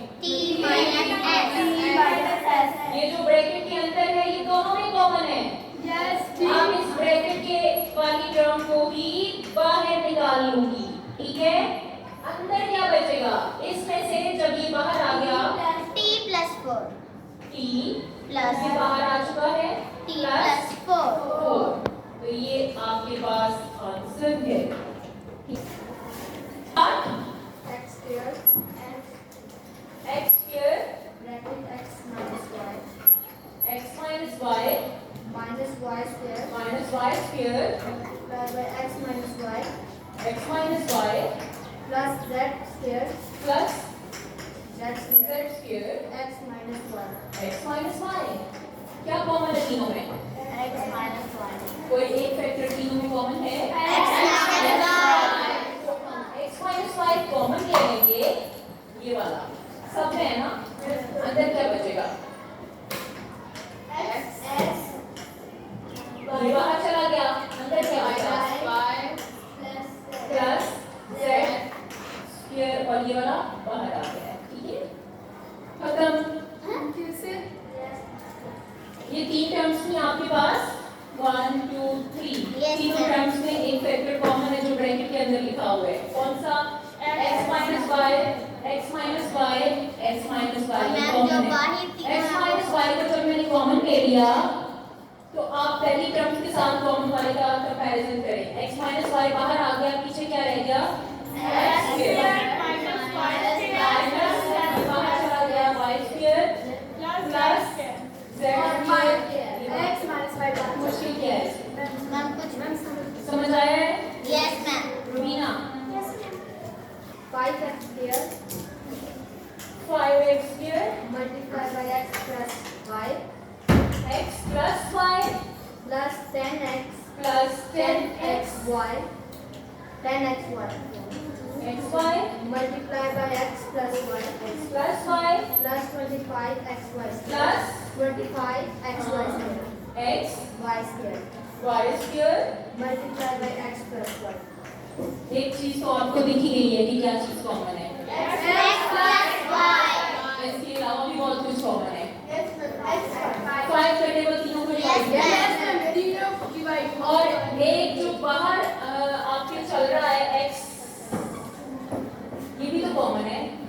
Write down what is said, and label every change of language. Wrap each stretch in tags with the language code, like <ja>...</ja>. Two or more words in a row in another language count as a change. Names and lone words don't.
<en>t minus s</en> <hi>ये जो ब्रैकेट के अंदर है ये दोनों में कॉमन है। आप इस ब्रैकेट के वाली टर्म को भी बाहर निकाल लूंगी, ठीक है? अंदर क्या बचेगा? इसमें से जब ये बाहर आ गया</hi> <en>t plus 4 t plus ये बाहर आ चुका है t plus 4</en> <hi>4, तो ये आपके पास आंसर है।</hi> <en>x square x square bracket x minus y x minus y minus y square minus y square divided by x minus y x minus y plus z square plus z z square square x minus y. x minus y।</en> <hi>क्या कॉमन है तीनों में?</hi> <en>x minus 1</en> <hi>कोई एक फैक्टर तीनों में कॉमन है?</hi> <en>x minus y x minus y</en> <hi>कॉमन ले लेंगे, ये वाला सब है ना। अंदर क्या बचेगा? x ये बाहर चला गया, अंदर क्या बचा?</hi> <en>plus z square</en> <hi>और ये वाला बाहर आ गया, ठीक है? खत्म। ये 3 टर्म्स में आपके पास 1 2 3 Yes, तीनों ma'am. टर्म्स में एक फैक्टर कॉमन है जो ब्रैकेट के अंदर लिखा हुआ है। कौन सा?</hi> <en>x minus y x minus y x minus y</en> <hi>मैम, कॉमन जो है। बाहर तीनों x हैं,</hi> <en>minus y</en> <hi>को जब मैंने कॉमन ले लिया तो आप पहली टर्म्स के साथ कॉमन वाले का कंपैरिजन करें।</hi> <en>x minus y</en> <hi>बाहर आ गया, पीछे क्या रह गया?</hi> <en>x square</en> <hi>minus माइनस बाहर चला गया</hi> <en>y square plus z square. x minus y</en> <hi>बाहर मुश्किल क्या है? मैम कुछ समझ आया है?</hi> <en>yes ma'am रुबीना 5x square 5x square multiplied by x plus y x plus y plus 10x plus 10x 10xy 10xy xy multiplied by x plus y plus y plus 25xy plus 25xy square x y square y square। multiplied by x plus y.</en> <hi>एक चीज तो आपको दिख ही गई है कि क्या चीज कॉमन है।</hi> <en>x plus y</en> <hi>इसके अलावा भी बहुत कुछ कॉमन है। x 5 टेबल तीनों को Yes, डिवाइड ma'am. और एक जो बाहर आपके चल रहा है x, ये भी तो कॉमन है।</hi>